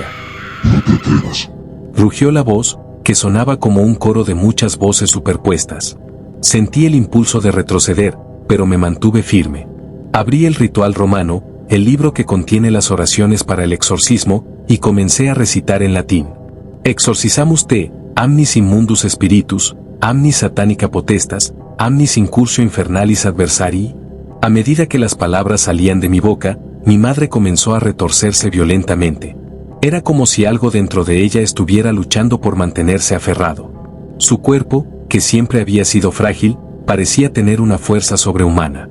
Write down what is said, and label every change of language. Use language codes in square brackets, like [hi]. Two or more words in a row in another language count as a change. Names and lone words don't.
[es] No te atrevas. Rugió la voz, que sonaba como un coro de muchas voces superpuestas. Sentí el impulso de retroceder, pero me mantuve firme. Abrí el ritual romano, el libro que contiene las oraciones para el exorcismo, y comencé a recitar en latín. [la] Exorcizamus te, amnis immundus spiritus, amnis satanica potestas, amnis incursio infernalis adversarii. [es] A medida que las palabras salían de mi boca, mi madre comenzó a retorcerse violentamente. Era como si algo dentro de ella estuviera luchando por mantenerse aferrado. Su cuerpo, que siempre había sido frágil, parecía tener una fuerza sobrehumana.